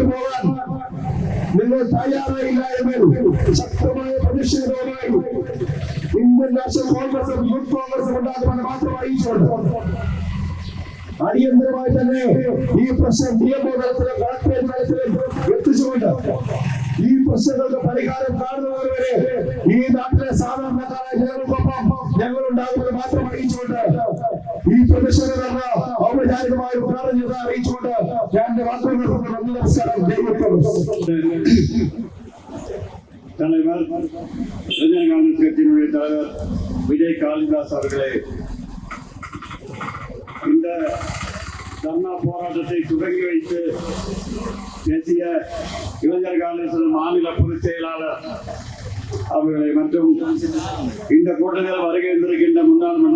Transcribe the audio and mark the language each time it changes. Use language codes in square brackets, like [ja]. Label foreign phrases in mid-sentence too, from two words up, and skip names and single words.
[ml] പോകാൻ നിങ്ങൾ തയ്യാറായില്ല എങ്കിൽ ശക്തമായ പ്രതിഷേധവുമായി ഇന്ത്യൻ നാഷണൽ കോൺഗ്രസും യൂത്ത് കോൺഗ്രസും ഉണ്ടാകുമെന്ന് മാത്രം അറിയിച്ചുകൊണ്ട് അടിയന്തരമായി തന്നെ ഈ പ്രശ്നം നിയമതലത്തിലും കളക്ടറേറ്റ് തലത്തിലും എത്തിച്ചുകൊണ്ട് ഈ പ്രശ്നങ്ങൾക്ക് പരിഹാരം കാണുന്നവരെ ഈ നാട്ടിലെ സാധാരണക്കാരായ ജനങ്ങൾക്കൊപ്പം ഞങ്ങൾ ഉണ്ടാകുമെന്ന് മാത്രം അറിയിച്ചുകൊണ്ട് ഈ പ്രതിഷേധം ഔപചാരികമായ ഉദ്ഘാടനം ചെയ്ത് അറിയിച്ചുകൊണ്ട് ഞാൻ എന്റെ വാക്കുകൾ നിർത്തുന്നു. നന്ദി, നമസ്കാരം. [ta] தலைவர் இளைஞர் காங்கிரஸ் கட்சியினுடைய தலைவர் விஜய் காளிதாஸ் அவர்களே, இந்த தர்ணா போராட்டத்தை தொடங்கி வைத்து பேசிய இளைஞர் காங்கிரஸ் மாநில பொதுச் செயலாளர் அவர்களை மற்றும் இந்த கூட்டத்தில் வருகை இருந்திருக்கின்ற முன்னாள் மண்டல